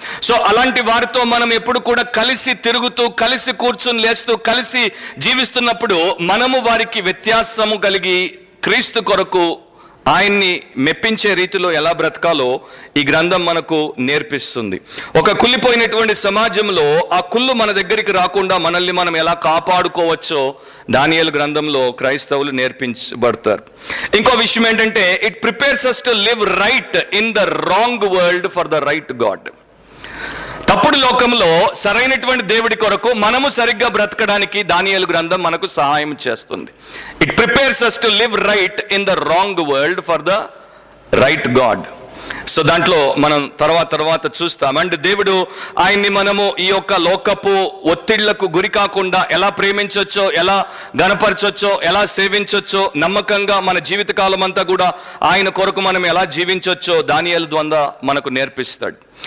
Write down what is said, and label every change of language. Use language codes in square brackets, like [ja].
[te] So అలాంటి వారితో మనం ఎప్పుడు కూడా కలిసి తిరుగుతూ, కలిసి కూర్చుని లేస్తూ, కలిసి జీవిస్తున్నప్పుడు మనము వారికి వ్యత్యాసము కలిగి క్రీస్తు కొరకు ఆయన్ని మెప్పించే రీతిలో ఎలా బ్రతకాలో ఈ గ్రంథం మనకు నేర్పిస్తుంది. ఒక కుళ్ళిపోయినటువంటి సమాజంలో ఆ కుళ్ళు మన దగ్గరికి రాకుండా మనల్ని మనం ఎలా కాపాడుకోవచ్చో దానియేలు గ్రంథంలో క్రైస్తవులు నేర్పించబడతారు. ఇంకో విషయం ఏంటంటే, [en] It prepares us to live right in the wrong world for the right God. [te] తప్పుడు లోకంలో సరైనటువంటి దేవుడి కొరకు మనము సరిగ్గా బ్రతకడానికి దానియేలు గ్రంథం మనకు సహాయం చేస్తుంది. [en] It prepares us to live right in the wrong world for the right God. [te] So దాంట్లో మనం తర్వాత చూస్తాం. అండ్ దేవుడు ఆయన్ని మనము ఈ యొక్క లోకపు ఒత్తిళ్లకు గురి కాకుండా ఎలా ప్రేమించొచ్చో, ఎలా గణపరచొచ్చో, ఎలా సేవించొచ్చో, నమ్మకంగా మన జీవితకాలం అంతా కూడా ఆయన కొరకు మనం ఎలా జీవించొచ్చో దానియేలు ద్వారా మనకు నేర్పిస్తాడు.